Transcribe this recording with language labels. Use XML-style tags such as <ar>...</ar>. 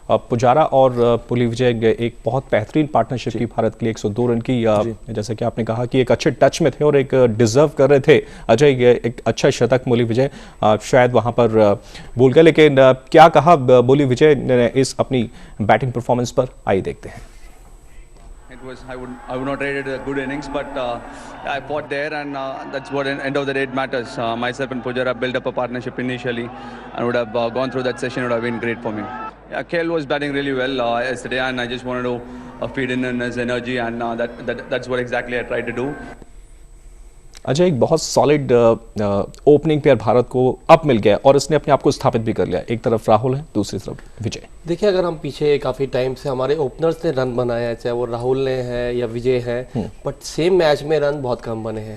<hi>पुजारा और पुली विजय एक बहुत बेहतरीन पार्टनरशिप की भारत के लिए 102 रन की, जैसा कि आपने कहा कि एक अच्छे टच में थे और एक डिजर्व कर रहे थे अजय, ये एक अच्छा शतक मुली विजय शायद वहां पर भूल गए, लेकिन क्या कहा मुली विजय ने इस अपनी बैटिंग परफॉर्मेंस पर, आइए देखते हैं।</hi> <en>I would not rate it a good innings, but I fought there, and that's what at end of the day it matters. Myself and Pujara built up a partnership initially, and would have gone through that session. It would have been great for me. Yeah, KL was batting really well yesterday, and I just wanted to feed in his energy, and that's what exactly I tried to do.</en> <hi>Ajay, एक बहुत solid opening pair Bharat को अब मिल गया और इसने अपने आप को स्थापित भी कर लिया। एक तरफ राहुल है, दूसरी तरफ विजय। देखिए, अगर हम पीछे काफ़ी टाइम से हमारे ओपनर्स ने रन बनाया है, चाहे वो राहुल ने है या विजय है,</hi> <en>but same</en> <hi>मैच में रन बहुत कम बने हैं।</hi>